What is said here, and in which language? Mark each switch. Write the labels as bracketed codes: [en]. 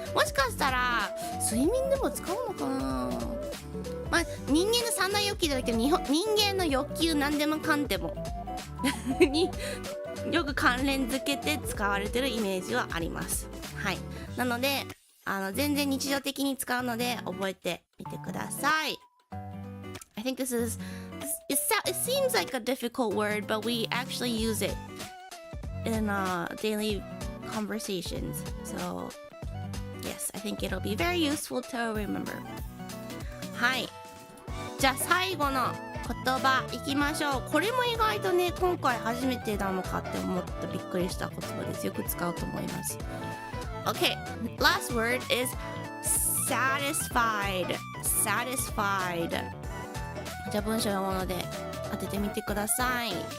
[ja] もしかしたら睡眠でも使うのかな。まあ人間の三大欲求じゃなくて人間の欲求なんでもかんでもによく関連づけて使われてるイメージはあります。はい。なので全然日常的に使うので覚えてみてください。 [en] I think it seems like a difficult word, but we actually use it in daily conversations. So, yes, I think it'll be very useful to remember. [ja] はい。じゃあ最後の言葉いきましょう。これも意外とね、今回初めてなのかって思ってびっくりした言葉です。よく使うと思います。 [en] Okay, last word is satisfied. Satisfied. [ja] じゃあ文章読むので当ててみてください。